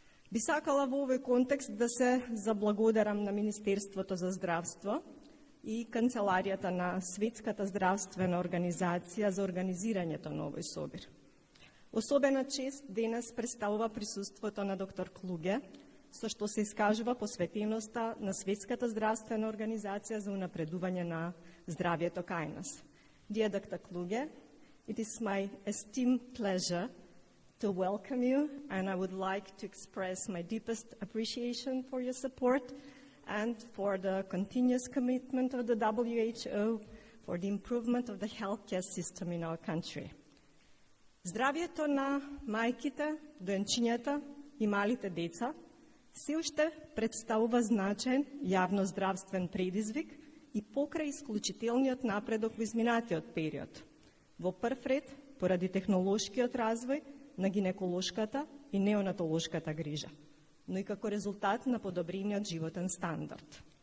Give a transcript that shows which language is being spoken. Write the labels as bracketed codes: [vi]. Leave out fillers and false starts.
[mk] Би сакала во овој контекст да се заблагодарам на Министерството за здравство и Канцеларијата на Светската здравствена организација за организирањето на овој собир. Особена чест денес представува присуството на доктор Клуге, со што се искажува посветеноста на Светската здравствена организација за унапредување на здравјето кај нас. [en] Dear Dr. Kluge, it is my esteemed pleasure to welcome you, and I would like to express my deepest appreciation for your support and for the continuous commitment of the WHO for the improvement of the healthcare system in our country. [mk] Здравјето на мајките, доенчињата и малите деца се уште представува значаен јавно-здравствен предизвик и покрај исклучителниот напредок во изминатиот период. Во прв ред, поради технолошкиот развој на гинеколошката и неонатолошката грижа, но и како резултат на подобрениот животен стандард.